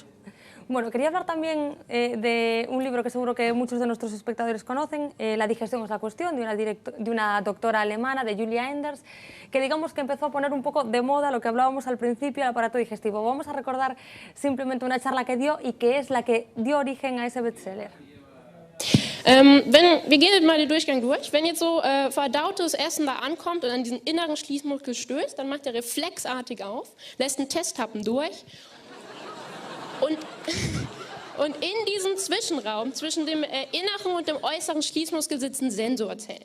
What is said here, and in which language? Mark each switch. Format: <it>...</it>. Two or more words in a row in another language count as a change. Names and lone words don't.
<es>Bueno, quería hablar también de un libro que seguro que muchos de nuestros espectadores conocen, La digestión es la cuestión, de una doctora alemana, de Julia Enders, que digamos que empezó a poner un poco de moda lo que hablábamos al principio, el aparato digestivo. Vamos a recordar simplemente una charla que dio y que es la que dio origen a ese bestseller.</es> <de>Wir gehen mal den Durchgang durch. Wenn jetzt so verdautes Essen da ankommt und an diesen inneren Schließmuskel stößt, dann macht er reflexartig auf, lässt einen Testhappen durch und in diesem Zwischenraum zwischen dem inneren und dem äußeren Schließmuskel sitzen Sensorzellen.</de>